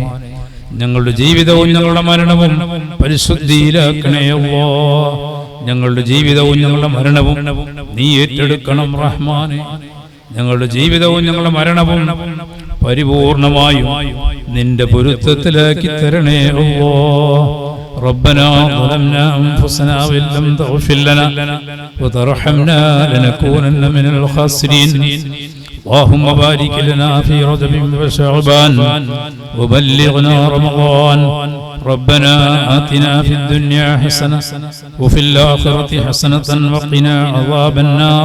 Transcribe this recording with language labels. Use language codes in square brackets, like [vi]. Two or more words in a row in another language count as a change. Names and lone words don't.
[ml] ഞങ്ങളുടെ ജീവിതവും ഞങ്ങളുടെ മരണവും പരിശുദ്ധിയിലാക്കണേ അല്ലാഹ്. ഞങ്ങളുടെ ജീവിതവും ഞങ്ങളുടെ മരണവും നീ ഏറ്റെടുക്കണം റഹ്മാനേ. ഞങ്ങളുടെ ജീവിതവും ഞങ്ങളുടെ മരണവും പരിപൂർണമായും നിന്റെ പൊരുത്തത്തിലാക്കി തരണേ അല്ലാഹ്. [ar] ربنا ظلمنا أنفسنا وإن لم تغفر لنا وترحمنا لنكونن من الخاسرين. اللهم بارك لنا في رجب وشعبان وبلغنا رمضان. ربنا آتنا في الدنيا حسنة وفي الآخرة حسنة وقنا عذاب النار.